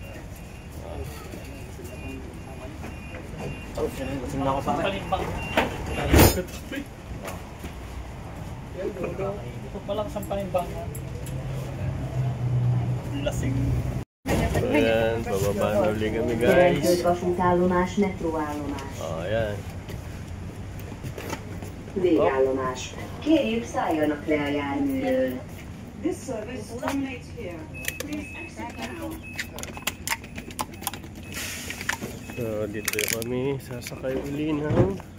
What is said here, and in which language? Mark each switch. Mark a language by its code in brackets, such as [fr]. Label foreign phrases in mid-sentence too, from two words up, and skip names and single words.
[tl] Lasing na ako pa. Ito palang isang panimbang. Lasing. So, ayan, bababa na uli kami guys. [hu] Jelentős vasútállomás, metróállomás. [tl] Ayan. [hu] Végállomás. Kérjük, szálljanak le a járműről. [en] This service terminates here. Please exit now. [tl] So, dito kami sasakay uli ng